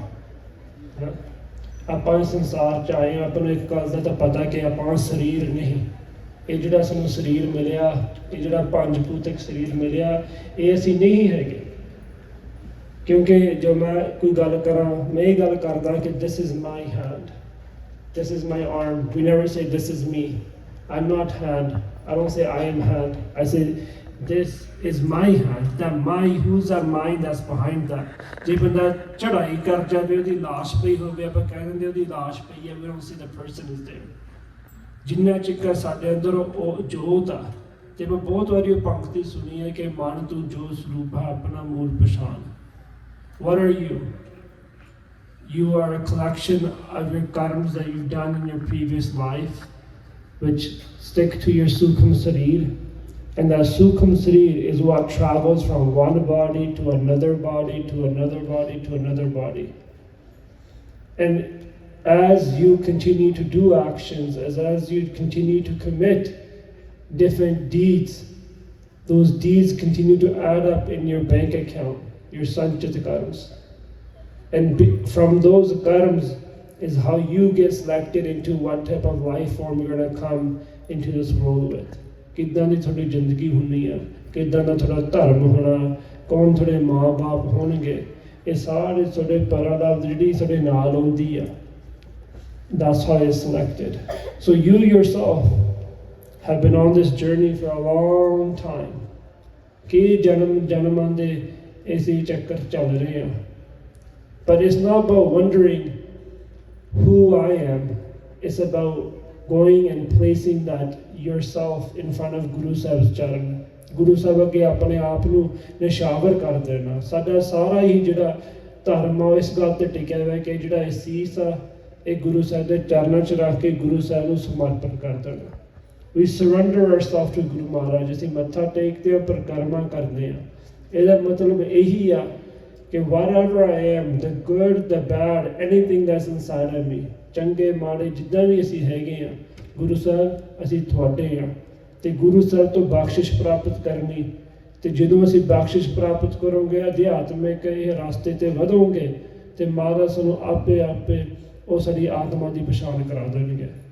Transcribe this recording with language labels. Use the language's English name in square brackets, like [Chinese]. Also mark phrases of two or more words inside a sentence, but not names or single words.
[Punjabi] ਹੈ ਆਪਾਂ ਇਸ ਸੰਸਾਰ 'ਚ ਆਏ ਹਾਂ, ਆਪਾਂ ਨੂੰ ਇੱਕ ਗੱਲ ਦਾ ਤਾਂ ਪਤਾ ਕਿ ਆਪਾਂ ਸਰੀਰ ਨਹੀਂ। ਇਹ ਜਿਹੜਾ ਸਾਨੂੰ ਸਰੀਰ ਮਿਲਿਆ, ਇਹ ਜਿਹੜਾ ਪੰਜ ਭੂਤਕ ਸਰੀਰ ਮਿਲਿਆ, ਇਹ ਅਸੀਂ ਨਹੀਂ ਹੈਗੇ। ਕਿਉਂਕਿ ਜੋ ਮੈਂ ਕੋਈ ਗੱਲ ਕਰਾਂ, ਮੈਂ ਇਹ ਗੱਲ ਕਰਦਾ ਕਿ [English] this is my hand, this is my arm. We never say this is me. I'm not hand. I don't say I am hand. I say this is my hand. That my, who's that mind that's behind that? [Punjabi] ਜੇ ਬੰਦਾ ਚੜਾਈ ਕਰ ਜਾਵੇ, ਉਹਦੀ ਲਾਸ਼ ਪਈ ਹੋਵੇ, ਆਪਾਂ ਕਹਿ ਦਿੰਦੇ ਉਹਦੀ ਲਾਸ਼ ਪਈ ਹੈ, [English] we don't say the person is there. [Punjabi] ਜਿੰਨਾ ਚਿਰ ਸਾਡੇ ਅੰਦਰ ਉਹ ਜੋਤ ਆ, ਤੇ ਮੈਂ ਬਹੁਤ ਵਾਰੀ ਉਹ ਪੰਕਤੀ ਸੁਣੀ ਹੈ ਕਿ ਮਨ ਤੂੰ ਜੋ ਸਰੂਪ ਹੈ ਆਪਣਾ ਮੂਲ ਪਛਾਣ। [English] What are you? You are a collection of your karmas that you've done in your previous life, which stick to your [Punjabi] ਸੂਖਮ ਸਰੀਰ. [English] And that [Punjabi] ਸੂਖਮ ਸਰੀਰ [English] is what travels from one body to another body, to another body, to another body. And as you continue to do actions, as you continue to commit different deeds, those deeds continue to add up in your bank account, your sanchit karmas. And from those karmas is how you get selected into what type of life form you're going to come into this world with. [Punjabi] ਕਿੱਦਾਂ ਦੀ ਤੁਹਾਡੀ ਜ਼ਿੰਦਗੀ ਹੋਣੀ ਆ, ਕਿੱਦਾਂ ਦਾ ਤੁਹਾਡਾ ਧਰਮ ਹੋਣਾ, ਕੌਣ ਤੁਹਾਡੇ ਮਾਂ-ਬਾਪ ਹੋਣਗੇ, ਇਹ ਸਾਰੇ ਤੁਹਾਡੇ ਪਰਾਦਾਬ ਜਿਹੜੀ ਤੁਹਾਡੇ ਨਾਲ ਆਉਂਦੀ ਆ। [English] That's how it's selected. So you yourself have been on this journey for a long time. [Punjabi] ਕਈ ਜਨਮਾਂ ਦੇ ਇਸੇ ਚੱਕਰ ਚੱਲ ਰਹੇ ਆ। [English] But it's not about wondering who I am. It's about going and placing that yourself in front of Guru Sahib's charan. [Punjabi] Guru Sahib ਅੱਗੇ ਆਪਣੇ ਆਪ ਨੂੰ ਨਿਸ਼ਾਵਰ ਕਰ ਦੇਣਾ। ਸਾਡਾ ਸਾਰਾ ਹੀ ਜਿਹੜਾ ਧਰਮ ਆ ਇਸ ਗੱਲ ਤੇ ਟਿਕਿਆ ਹੋਇਆ ਕਿ ਜਿਹੜਾ ਇਹ ਸੀਸ ਆ, ਇਹ ਗੁਰੂ ਸਾਹਿਬ ਦੇ ਚਰਨਾਂ 'ਚ ਰੱਖ ਕੇ ਗੁਰੂ ਸਾਹਿਬ ਨੂੰ ਸਮਰਪਣ ਕਰ ਦੇਣਾ। [English] We surrender ourselves to Guru Maharaj. [Punjabi] ਅਸੀਂ ਮੱਥਾ ਟੇਕਦੇ ਹਾਂ, ਪਰਿਕਰਮਾ ਕਰਦੇ ਹਾਂ। ਇਹਦਾ ਮਤਲਬ ਇਹੀ ਆ ਕਿ [English] whatever I am, the good, the bad, anything that's inside of me, [Punjabi] ਚੰਗੇ ਮਾੜੇ ਜਿੱਦਾਂ ਵੀ ਅਸੀਂ ਹੈਗੇ ਹਾਂ, ਗੁਰੂ ਸਾਹਿਬ ਅਸੀਂ ਤੁਹਾਡੇ ਹਾਂ। ਤੇ ਗੁਰੂ ਸਾਹਿਬ ਤੋਂ ਬਖਸ਼ਿਸ਼ ਪ੍ਰਾਪਤ ਕਰਨੀ, ਤੇ ਜਦੋਂ ਅਸੀਂ ਬਖਸ਼ਿਸ਼ ਪ੍ਰਾਪਤ ਕਰੋਗੇ, ਅਧਿਆਤਮਿਕ ਇਹ ਰਸਤੇ ਤੇ ਵਧੋਗੇ, ਤੇ ਮਹਾਰਾਜ ਸਾਨੂੰ ਆਪੇ ਆਪੇ ਉਹ ਸਾਡੀ ਆਤਮਾ ਦੀ ਪਛਾਣ ਕਰਾ ਦੇਣਗੇ।